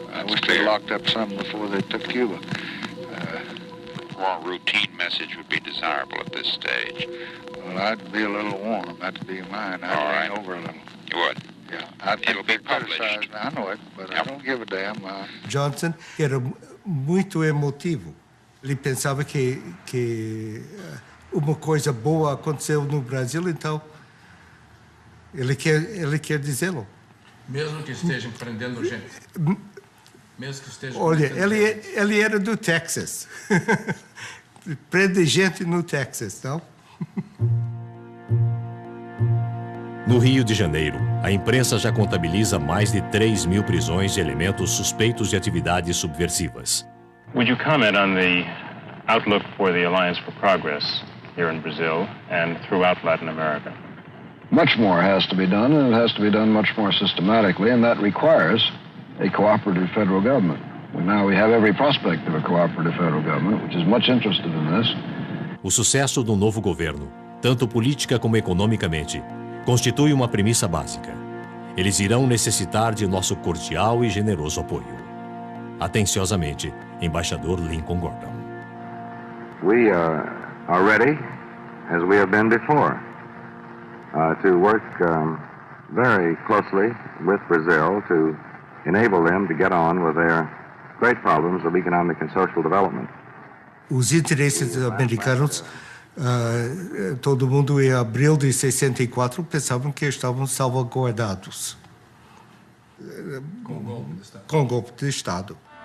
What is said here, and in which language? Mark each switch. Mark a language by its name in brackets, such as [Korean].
[English] I wish they locked up some before they took Cuba. A more routine message would be desirable at this stage. Well, I'd be a little warm. That'd be mine. I'd lean over a little. You would? Yeah. It'll be published. I know it, but I don't give a damn. [Portuguese] Johnson era muito emotivo. Ele pensava que uma coisa boa aconteceu no Brasil, então ele quer dizê-lo. Mesmo que estejam prendendo gente. Mesmo que estejam Olha, ele era do Texas. Prende gente no Texas, não? No Rio de Janeiro, a imprensa já contabiliza mais de 3.000 prisões de elementos suspeitos de atividades subversivas. [English] Would you comment on the outlook for the Alliance for Progress here in Brazil and throughout Latin America? Much more has to be done, and it has to be done much more systematically, and that requires a cooperative federal government. Well, now we have every prospect of a cooperative federal government, which is much interested in this. [Portuguese] O sucesso do novo governo, tanto política como economicamente, constitui uma premissa básica. Eles irão necessitar de nosso cordial e generoso apoio. Atenciosamente, Embaixador Lincoln Gordon. [English] We are ready, as we have been before, to work very closely with Brazil to enable them to get on with their great problems of economic and social development. [Portuguese] Os interesses americanos, todo mundo em abril de 64 pensavam que estavam salvaguardados com golpe de Estado.